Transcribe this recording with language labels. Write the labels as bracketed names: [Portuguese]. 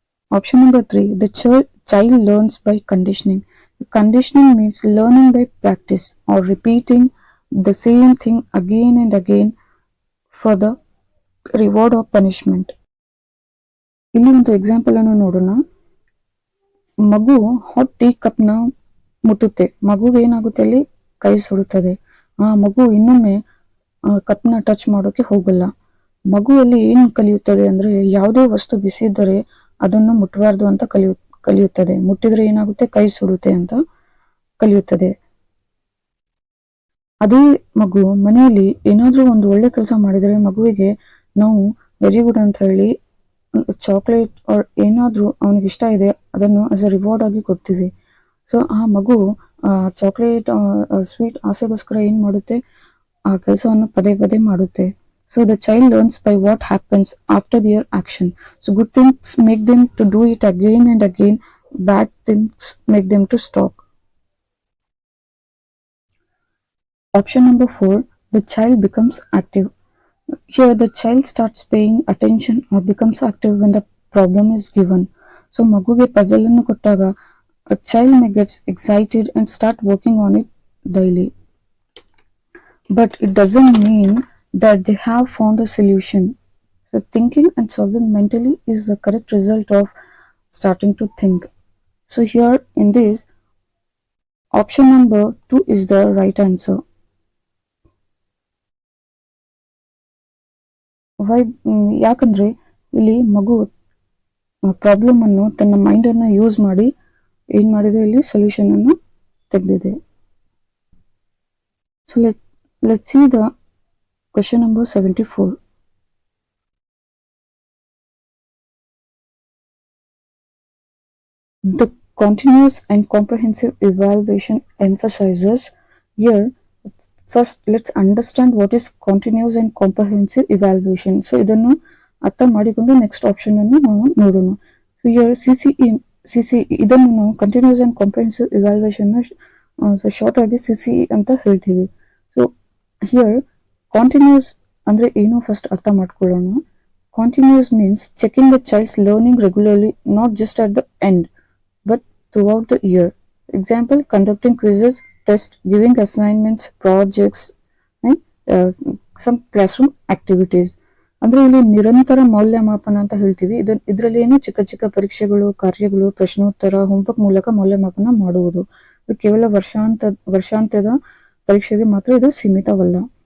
[English] Option number 3, the child learns by conditioning. Conditioning means learning by practice or repeating the same thing again and again for the reward or punishment. [Kannada] ಇಲ್ಲಿ ಒಂದು example ಅನ್ನು ನೋಡೋಣ. ಮಗು hot tea cup ನ ಮುಟ್ಟುತ್ತೆ, ಮಗುಗೆ ಏನಾಗುತ್ತೆ, ಅಲ್ಲಿ ಕೈ ಸುಡುತ್ತದೆ. ಆ ಮಗು ಇನ್ನೊಮ್ಮೆ ಕಪ್ ನ ಟಚ್ ಮಾಡೋಕೆ ಹೋಗಲ್ಲ. ಮಗುವಲ್ಲಿ ಏನು ಕಲಿಯುತ್ತದೆ ಅಂದ್ರೆ, ಯಾವುದೇ ವಸ್ತು ಬಿಸಿ ಇದ್ದರೆ ಅದನ್ನು ಮುಟ್ಟಬಾರ್ದು ಅಂತ ಕಲಿಯುತ್ತದೆ. ಮುಟ್ಟಿದ್ರೆ ಏನಾಗುತ್ತೆ, ಕೈ ಸುಡುತ್ತೆ ಅಂತ ಕಲಿಯುತ್ತದೆ. ಅದೇ ಮಗು ಮನೆಯಲ್ಲಿ ಏನಾದ್ರೂ ಒಂದು ಒಳ್ಳೆ ಕೆಲಸ ಮಾಡಿದರೆ ಮಗುವಿಗೆ ನಾವು [English] very good [Kannada] ಅಂತ ಹೇಳಿ ಚಾಕ್ಲೇಟ್ ಏನಾದ್ರೂ ಅವನಿಗೆ ಇಷ್ಟ ಇದೆ ಅದನ್ನು [English] as a reward [Kannada] ಆಗಿ ಕೊಡ್ತೀವಿ. ಸೊ ಆ ಮಗು ಚಾಕ್ಲೇಟ್ ಸ್ವೀಟ್ ಆಸೆಗೋಸ್ಕರ ಏನ್ ಮಾಡುತ್ತೆ, ಆ ಕೆಲಸವನ್ನು ಪದೇ ಪದೇ ಮಾಡುತ್ತೆ. [English] So the child learns by what happens after their action. So good things make them to do it again and again. Bad things make them to stop. Option number 4, the child becomes active. Here the child starts paying attention or becomes active when the problem is given. So [Kannada] maguge puzzle annu kottaga [English] a child may get excited and start working on it daily. But it doesn't mean that they have found a solution. So thinking and solving mentally is the correct result of starting to think. So here in this, option number 2 is the right answer. Why? [Kannada] ಯಾಕಂದ್ರೆ ಇಲ್ಲಿ ಮಗು problem ಅನ್ನು ತನ್ನ mind ಅನ್ನು use ಮಾಡಿ ಏನ್ ಮಾಡಿದೆ, ಇಲ್ಲಿ ಸೊಲ್ಯೂಷನ್ ಅನ್ನು ತೆಗೆದಿದೆ. [English] So let's see the question number 74. The continuous and comprehensive evaluation emphasizes. Here first let's understand what is continuous and comprehensive evaluation. So [Kannada] ಇದನ್ನು ಅರ್ಥ ಮಾಡಿಕೊಂಡು ನೆಕ್ಸ್ಟ್ ಆಪ್ಷನ್ ಅನ್ನು ನಾವು ನೋಡೋಣ. [English] So here CCE [Kannada] ಇದನ್ನು ನಾವು continuous and comprehensive evaluation short ಆಗಿ CCE ಅಂತ ಹೇಳ್ತೀವಿ. [English] so here [Kannada] ಕಾಂಟಿನ್ಯೂಸ್ ಅಂದ್ರೆ ಏನು ಫಸ್ಟ್ ಅರ್ಥ ಮಾಡ್ಕೊಳ್ಳೋಣ. [English] Continuous means checking the child's learning regularly, not just at the end but throughout the year. Example, conducting quizzes, tests, giving assignments, projects and some classroom activities. [Kannada] ಅಂದ್ರೆ ಇಲ್ಲಿ ನಿರಂತರ ಮೌಲ್ಯಮಾಪನ ಅಂತ ಹೇಳ್ತೀವಿ. ಇದರಲ್ಲಿ ಏನು ಚಿಕ್ಕ ಚಿಕ್ಕ ಪರೀಕ್ಷೆಗಳು, ಕಾರ್ಯಗಳು, ಪ್ರಶ್ನೋತ್ತರ, ಹೋಮ್ವರ್ಕ್ ಮೂಲಕ ಮೌಲ್ಯಮಾಪನ ಮಾಡುವುದು. ಇದು ಕೇವಲ ವರ್ಷಾಂತ್ಯದ ಪರೀಕ್ಷೆಗೆ ಮಾತ್ರ ಇದು ಸೀಮಿತವಲ್ಲ.